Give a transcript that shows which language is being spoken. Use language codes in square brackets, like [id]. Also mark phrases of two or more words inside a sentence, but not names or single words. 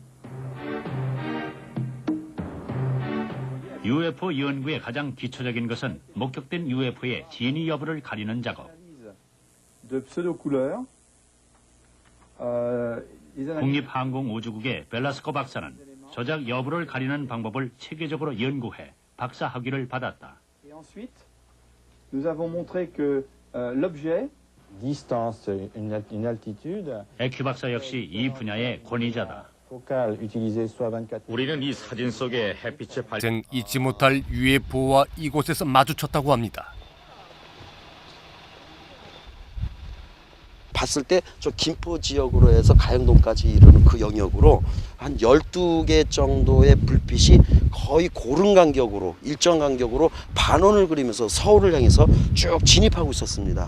[ko] UFO 연구의 가장 기초적인 것은 목격된 UFO의 진위 여부를 가리는 작업. 국립항공우주국의 벨라스코 박사는 조작 여부를 가리는 방법을 체계적으로 연구해 박사 학위를 받았다. [fr] Nous avons montré que l'objet distance, une altitude. [ko] 에큐 박사 역시 이 분야의 권위자다. 우리는 이 사진 속에 햇빛의 전 잊지 못할 UFO와 이곳에서 마주쳤다고 합니다. 봤을 때 저 김포 지역으로 해서 가영동까지 이르는 그 영역으로 한 12개 정도의 불빛이 거의 고른 간격으로 일정 간격으로 반원을 그리면서 서울을 향해서 쭉 진입하고 있었습니다.